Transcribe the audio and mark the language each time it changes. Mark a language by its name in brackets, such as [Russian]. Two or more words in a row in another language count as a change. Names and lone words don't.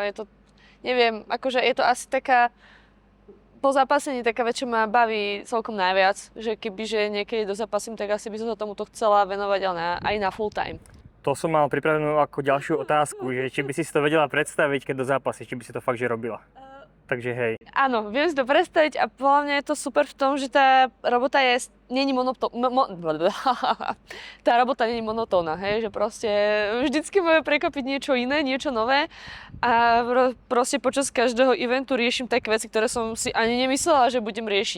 [Slovak] Je to, neviem, akože je to asi taká, po zápasení taká vec, čo ma baví celkom najviac, že kebyže niekedy dozapasím, tak asi by som sa tomuto chcela venovať aj na [English] full time. [Slovak] To som mal pripravenú ako ďalšiu otázku, že či by si to vedela predstaviť, keď do zápasy, či by si to fakt, že robila. Takže hej. Áno, viem si to predstaviť a podľa mňa je to super v tom, že tá robota není tá robota není monotónna, hej, že proste vždycky môže prekvapiť niečo iné, niečo nové a proste počas každého eventu riešim také veci, ktoré som si ani nemyslela, že budem riešiť.